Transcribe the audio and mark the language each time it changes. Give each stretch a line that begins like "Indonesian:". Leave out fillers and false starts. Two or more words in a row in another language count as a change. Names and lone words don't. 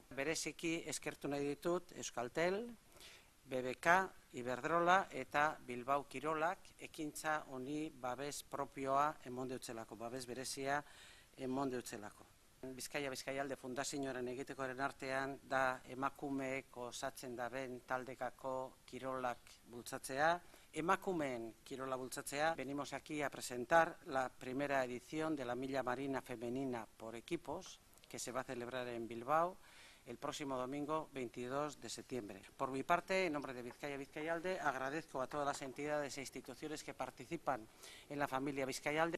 Basque: Bereziki eskertu nahi ditut Euskaltel, BBK, Iberdrola eta Bilbao Kirolak ekintza honi babes propioa emon deutzelako, babes berezia emon deutzelako. Bizkaia-Bizkaialde fundazioaren egitekoaren artean da emakumeek osatzen daben taldekako kirolak bultzatzea. Emakumeen kirola bultzatzea.
Spanish: Venimos aquí a presentar la primera edición de la Milla Marina Femenina por equipos, que se va a celebrar en Bilbao el próximo domingo 22 de septiembre. Por mi parte, en nombre de Bizkaia-Bizkaialde, agradezco a todas las entidades e instituciones que participan en la familia Bizkaialde.